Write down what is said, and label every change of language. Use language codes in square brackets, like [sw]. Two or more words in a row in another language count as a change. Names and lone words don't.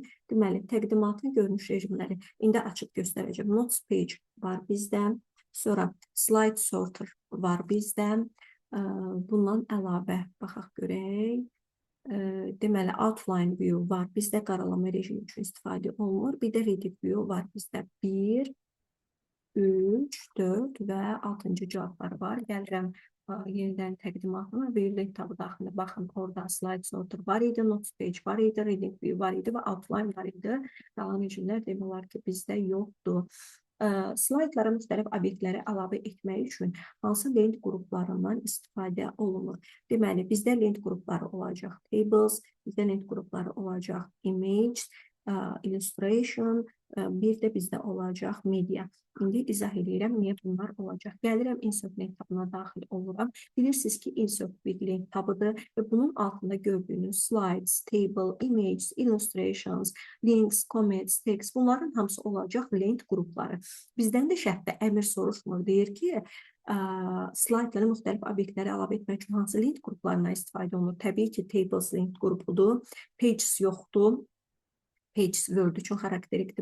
[az] Deməli, təqdimatın görünüş rejimləri indi açıb göstərəcəm. [en] Notes page [az] var bizdə. Sonra [en] slide sorter [az] var bizdə. Bundan əlavə baxaq görək. Deməli, [en] outline view [az] var. Bizdə qaralama rejimi üçün istifadə olunur. Bir də [en] ready view [az] var. Bizdə 1, 3, 4 və 6-cı cavabları var. Gəlirəm yenidən təqdimatına. View lent tabı daxilində baxın, orada [en] slide sorter [az] var idi, [en] notes page [az] var idi, [en] reading view [az] var idi və outline var idi. Qalan rejimlər demək olar ki, bizdə yoxdur. Slaydlara müxtəlif obyektləri əlavə etmək üçün hansı lent qruplarından istifadə olunur? Deməli, bizdə lent qrupları olacaq tables, bizdə lent qrupları olacaq [en] image, illustration, [az] bir də bizdə olacaq media. İndi izah edirəm, niyə bunlar olacaq. Gəlirəm insert lent tabına daxil oluram. Bilirsiniz ki, insert bir lent tabıdır və bunun altında gördüyünüz [en] slides, table, images, illustrations, links, comments, text, [az] bunların hamısı olacaq lent qrupları. Bizdən də şərtdə əmr soruşmur, deyir ki, slaydlara müxtəlif obyektləri əlavə etmək üçün hansı lent qruplarına istifadə olunur? Təbii ki, tables lent qrupudur, pages yoxdur. Pages Word üçün xarakterikdir.